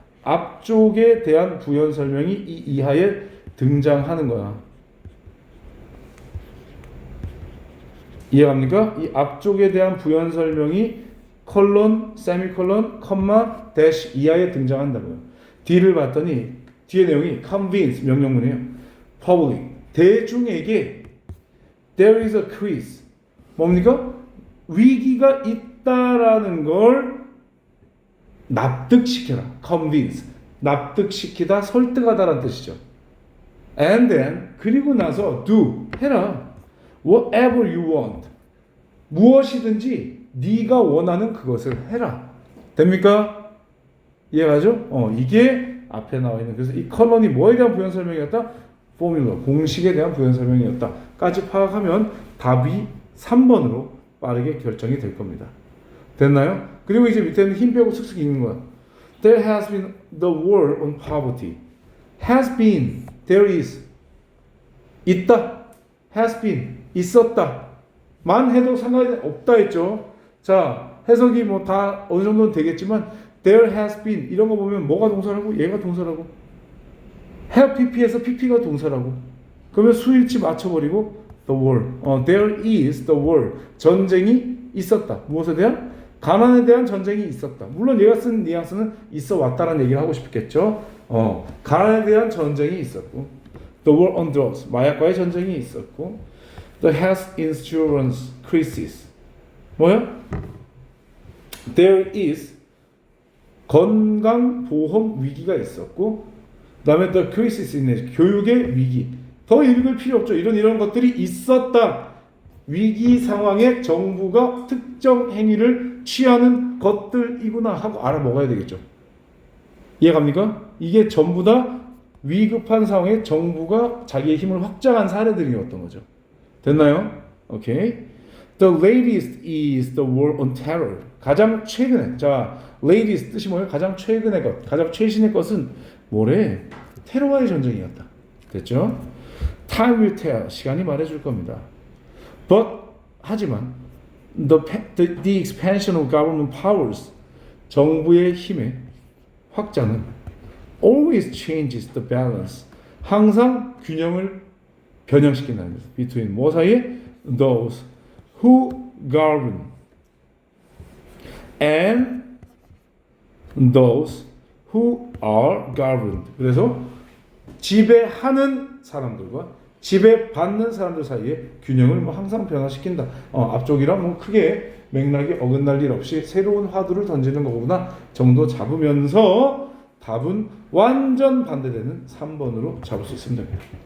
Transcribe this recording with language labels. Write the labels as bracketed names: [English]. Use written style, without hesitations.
[Korean] 앞쪽에 대한 부연 설명이 이 이하에 등장하는 거야. 이해갑니까? 이 앞쪽에 대한 부연 설명이 컬론, 세미컬론, 컴마, 대시 이하에 등장한다고요. D를 봤더니 뒤의 내용이 convince 명령문이에요. public 대중에게 [English] there is a quiz [Korean] 뭡니까? 위기가 있다라는 걸 납득시켜라. convince 납득시키다, 설득하다라는 뜻이죠. and then 그리고 나서 do 해라. [English] whatever you want [Korean] 무엇이든지 네가 원하는 그것을 해라. 됩니까? 이해가죠? 이게 앞에 나와 있는, 그래서 이 컬럼이 뭐에 대한 부연 설명이었다? 포뮬러 공식에 대한 부연 설명이었다 까지 파악하면 답이 3번으로 빠르게 결정이 될 겁니다. 됐나요? 그리고 이제 밑에는 힘 빼고 슥슥 읽는 거야. [English] There has been the war on poverty. [Korean] has been, there is 있다, has been 있었다 만 해도 상관이 없다 했죠. 자, 해석이 뭐 다 어느 정도는 되겠지만 there has been 이런 거 보면 뭐가 동사라고? 얘가 동사라고. have pp에서 pp가 동사라고. 그러면 수일치 맞춰버리고 the war. [English] there is the war. [Korean] 전쟁이 있었다. 무엇에 대한? 가난에 대한 전쟁이 있었다. 물론 얘가 쓴 뉘앙스는 있어 왔다라는 얘기를 하고 싶겠죠. 가난에 대한 전쟁이 있었고 [English] the war on drugs. [Korean] 마약과의 전쟁이 있었고 [English] the health insurance crisis. [Korean] 뭐야? There is 건강보험 위기가 있었고 그 다음에 [English] the crisis in [Korean] 교육의 위기. 더 읽을 필요 없죠. 이런 것들이 있었다. 위기 상황에 정부가 특정 행위를 취하는 것들이구나 하고 알아먹어야 되겠죠. 이해갑니까? 이게 전부 다 위급한 상황에 정부가 자기의 힘을 확장한 사례들이었던 거죠. [English] 됐나요? 오케이. The latest is the war on terror. [Korean] 가장 최근에. 자, latest 뜻이 뭐예요? 가장 최근의 것. 가장 최신의 것은 뭐래? 테러와의 전쟁이었다. 됐죠? [English] Time will tell. [Korean] 시간이 말해줄 겁니다. [English] But 하지만 the expansion of government powers. [Korean] 정부의 힘의 확장은 [English] always changes the balance. [Korean] 항상 균형을 변형시킨다는 거죠. Between 뭐 사이에? [English] Those who govern and those who are governed. [Korean] 그래서 지배하는 사람들과 지배받는 사람들 사이에 균형을 뭐 항상 변화시킨다. 앞쪽이랑 뭐 크게 맥락이 어긋날 일 없이 새로운 화두를 던지는 거구나 정도 잡으면서 답은 완전 반대되는 3번으로 잡을 수 있으면 됩니다.